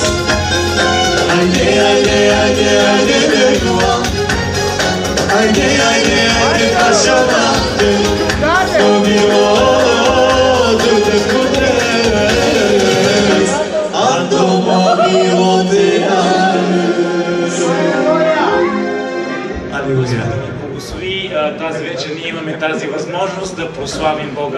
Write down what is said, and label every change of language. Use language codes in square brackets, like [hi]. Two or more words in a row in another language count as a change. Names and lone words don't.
[rom] Ajde, tekula, ajde, pašavate, movivo tu te putres, ando movivo te javes. [bg] Благослови тази вечер, ние имаме тази възможност да прославим Бога.